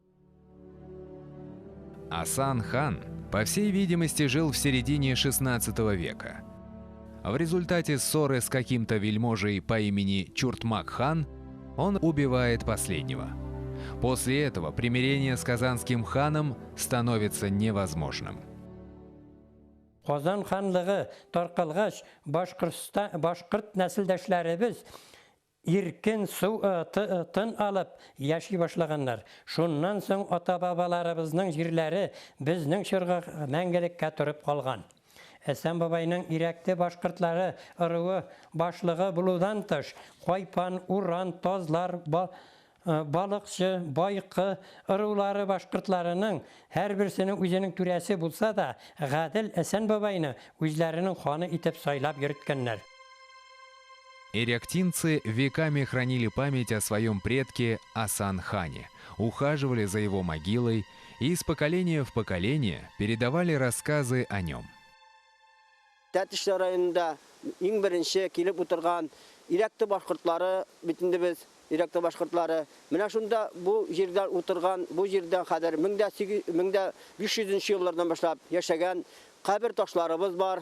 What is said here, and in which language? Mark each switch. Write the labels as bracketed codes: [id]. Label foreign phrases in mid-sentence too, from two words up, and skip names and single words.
[ru] Асан-хан, по всей видимости, жил в середине XVI века. В результате ссоры с каким-то вельможей по имени Чуртмак-хан он убивает последнего. После этого примирение с казанским ханом становится невозможным. [tt] Казан ханлыгы таркалгач, башкорт нәселдәшләребез иркен тын алып яши башлаганнар. Шуннан соң ата-бабаларыбызның җирләре безнең чорга мәңгелеккә турып калган. Әсән бабайның Ирәкте башкортлары ырыуы башлыгы булудан тыш, Кайпан, Уран, Тазлар, Балыкчы, Байкы ырыулары башкортларының һәр берсенең үзенең түрәсе булса да, Гадел Әсән бабайны үзләренең ханы итеп сайлап йөрткәннәр. [ru] Иректинцы веками хранили память о своем предке Асан-хане, ухаживали за его могилой и из поколения в поколение передавали рассказы о нем. [tt] Тәтиш районында иң беренче килеп утырган Иректе башкортлары битендә без Иректе башкортлары менә шунда бу җирдә утырган, бу җирдән хәдер 1500 еллардан башлап яшәгән кабер ташларыбыз бар.